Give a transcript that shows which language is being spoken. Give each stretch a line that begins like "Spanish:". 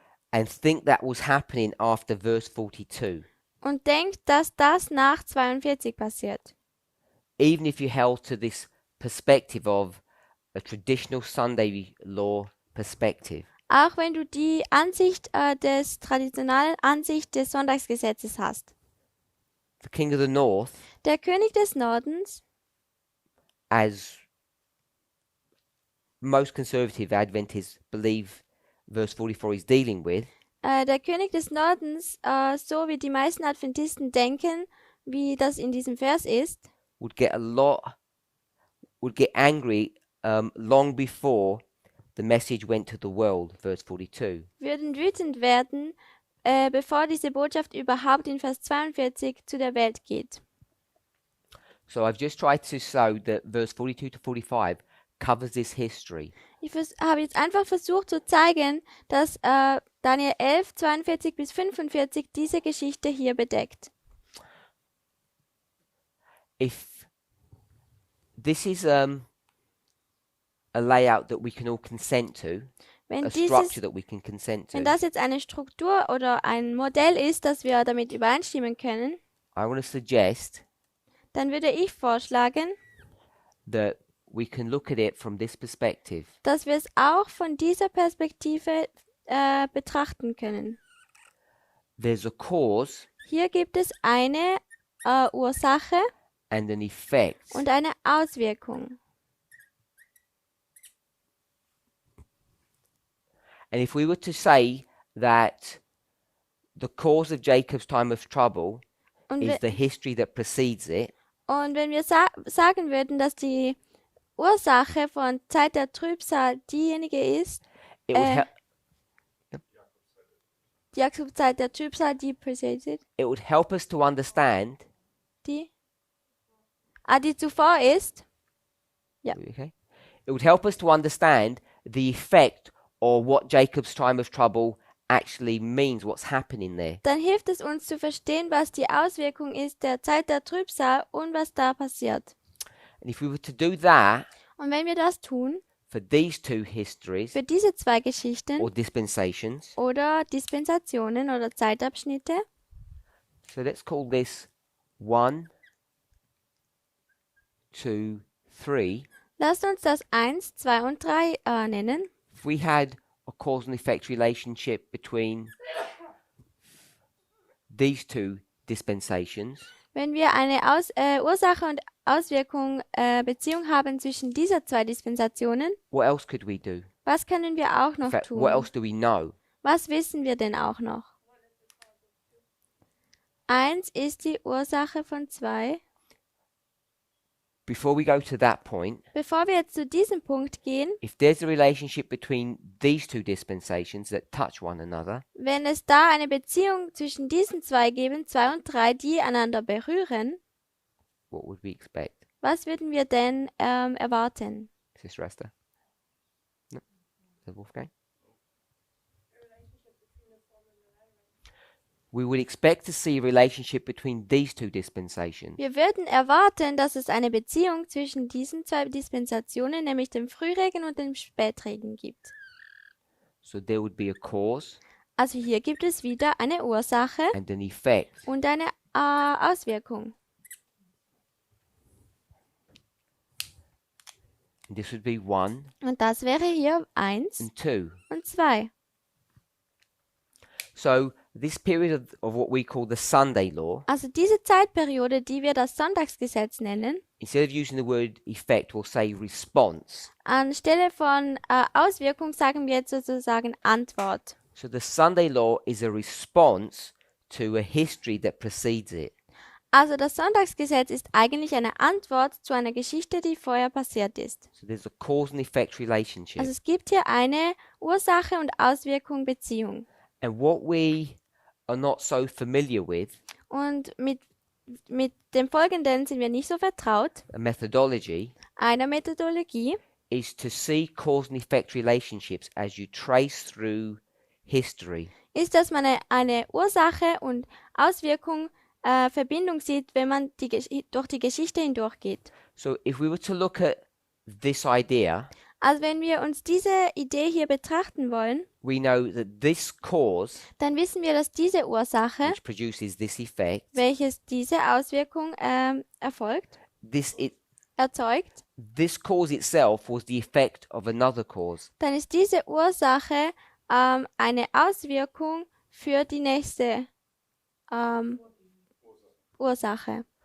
English: and think that was happening after verse 42.
German: und denkt, dass das nach 42 passiert.
English: even if you held to this perspective of a traditional Sunday law perspective.
German: Auch wenn du die Ansicht des traditionellen Ansicht des Sonntagsgesetzes hast.
English: The king of the north,
German: Der König des Nordens,
English: as most conservative Adventists believe verse 44 is dealing with,
German: der König des Nordens, so wie die meisten Adventisten denken, wie das in diesem Vers ist,
English: would get angry long before the message went to the world, verse 42.
German: würden wütend werden, bevor diese Botschaft überhaupt in Vers 42 zu der Welt geht.
English: So I've just tried to show that verse 42 to 45 covers this history.
German: Ich habe jetzt einfach versucht zu zeigen, dass Daniel 11, 42 bis 45 diese Geschichte hier bedeckt.
English: If this is a layout that we can all consent to,
German: Wenn,
English: a
German: dieses,
English: structure that we can consent to,
German: wenn das jetzt eine Struktur oder ein Modell ist, das wir damit übereinstimmen können,
English: I want to suggest
German: dann würde ich vorschlagen,
English: that we can look at it from this perspective.
German: dass wir es auch von dieser Perspektive betrachten können.
English: There's a cause
German: Hier gibt es eine Ursache
English: and an effect.
German: und eine Auswirkung.
English: And if we were to say that the cause of Jacob's time of trouble
German: Und,
English: is the history that precedes it,
German: und wenn wir sagen würden, dass die Ursache von Zeit der Trübsal diejenige ist,
English: it would,
German: die Jakobszeit der Trübsal, die
English: preceded, it would help us to understand.
German: die zuvor ist,
English: Okay, it would help us to understand the effect or what Jacob's time of trouble actually means, what's happening there.
German: dann hilft es uns zu verstehen, was die Auswirkung ist der Zeit der Trübsal und was da passiert.
English: And if we were to do that
German: Und wenn wir das tun,
English: for these two histories
German: für diese zwei Geschichten
English: or dispensations,
German: oder Dispensationen oder Zeitabschnitte,
English: so let's call this 1, 2, 3.
German: lasst uns das 1, 2 und 3 nennen.
English: If we had a cause and effect relationship between these two dispensations,
German: Wenn wir eine Ursache und Auswirkung Beziehung haben zwischen dieser zwei Dispensationen,
English: what else could we do?
German: was können wir auch
English: In
German: noch
English: fact,
German: tun?
English: what else do we know?
German: Was wissen wir denn auch noch? 1 ist die Ursache von 2.
English: Before we go to that point,
German: Bevor wir jetzt zu diesem Punkt gehen,
English: if there's a relationship between these two dispensations that touch one another,
German: wenn es da eine Beziehung zwischen diesen zwei geben, 2 und 3, die einander berühren,
English: what would we expect?
German: was würden wir denn erwarten?
English: Sister Esther? No? Is that Wolfgang? We would expect to see a relationship between these two dispensations.
German: Wir würden erwarten, dass es eine Beziehung zwischen diesen zwei Dispensationen, nämlich dem Frühregen und dem Spätregen gibt.
English: So there would be a cause
German: Also hier gibt es wieder eine Ursache
English: and an effect.
German: und eine Auswirkung.
English: And this would be 1
German: Und das wäre hier 1
English: and 2.
German: und 2.
English: So this period of what we call the Sunday law,
German: Also diese Zeitperiode, die wir das Sonntagsgesetz nennen,
English: instead of using the word effect, we'll say response.
German: anstelle von Auswirkung sagen wir jetzt sozusagen Antwort.
English: So the Sunday law is a response to a history that precedes it.
German: Also das Sonntagsgesetz ist eigentlich eine Antwort zu einer Geschichte, die vorher passiert ist.
English: So there's a cause and effect relationship.
German: Also es gibt hier eine Ursache und Auswirkung Beziehung.
English: And what we are not so familiar with,
German: Und mit dem Folgenden sind wir nicht so vertraut,
English: a methodology,
German: einer Methodologie,
English: is to see cause and effect relationships as you trace through history.
German: ist, dass man eine Ursache und Auswirkung Verbindung sieht, wenn man durch die Geschichte hindurchgeht.
English: So if we were to look at this idea,
German: Also wenn wir uns diese Idee hier betrachten wollen,
English: we know that this cause,
German: dann wissen wir, dass diese Ursache,
English: which produces this effect,
German: welches diese Auswirkung erfolgt, erzeugt,
English: this cause itself was the effect of another cause.
German: dann ist diese Ursache eine Auswirkung für die nächste Ursache.